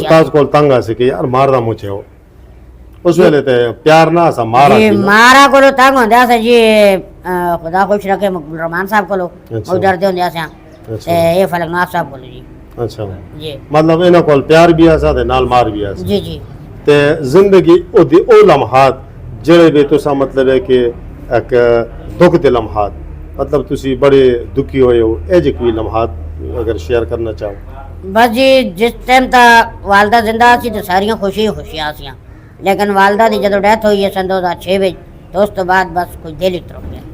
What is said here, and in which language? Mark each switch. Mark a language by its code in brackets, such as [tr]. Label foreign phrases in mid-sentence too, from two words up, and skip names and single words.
[hno] استاد کو تنگ آسے کہ یار ماردا مچے ہو اس ویلے تے پیار نہ آسا مارا جی کی نا مارا کو لو تنگ ہوندے آسے جی خدا خوش رکھے مقبول رحمان صاحب کو لو اچھا۔ وہ ڈرتے ہوندے آسے اچھا تے یہ فلک نواز صاحب کو لو جی اچھا جی مطلب انہاں کول پیار بھی آسا تے نال مار بھی آسا جی جی تے زندگی او دی او لمحات جڑے بھی تسا مطلب ہے کہ ایک دکھ دے لمحات مطلب تسی بڑے دکھی ہوئے ہو اے جے کوئی لمحات اگر شیئر کرنا چاہو بس جی جس ٹائم تا والدہ زندہ سی تو ساریاں خوشیاں سیاں لیکن والدہ دی جدو ڈیتھ ہوئی ہے سن 2006 وچ تو اس تو بعد بس کوئی دل ہی ترک گیا